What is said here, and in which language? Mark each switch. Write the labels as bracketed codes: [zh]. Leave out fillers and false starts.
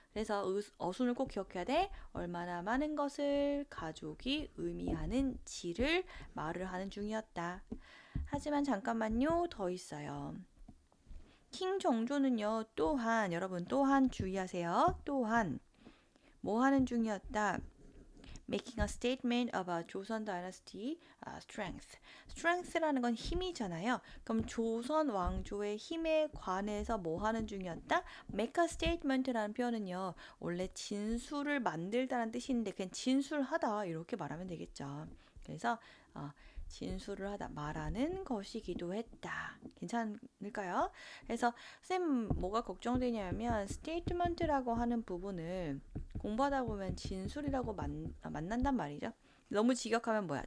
[ko] 그래서 어순을 꼭 기억해야 돼. 얼마나 많은 것을 가족이 의미하는지를 말을 하는 중이었다. 하지만 잠깐만요. 더 있어요. 킹 정조는요. 또한 여러분 또한 주의하세요. 또한 뭐 하는 중이었다. [en] Making a statement about 조선 dynasty strength. [ko] strength라는 건 힘이잖아요. 그럼 조선 왕조의 힘에 관해서 뭐 하는 중이었다? [en] Make a statement [ko] 라는 표현은요. 원래 진술을 만들다는 뜻인데 그냥 진술하다 이렇게 말하면 되겠죠. 그래서 진술을 하다 말하는 것이기도 했다. 괜찮을까요? 그래서 쌤 뭐가 걱정되냐면 statement라고 하는 부분을 공부하다 보면 진술이라고 만난단 말이죠. 너무 직역하면 뭐야?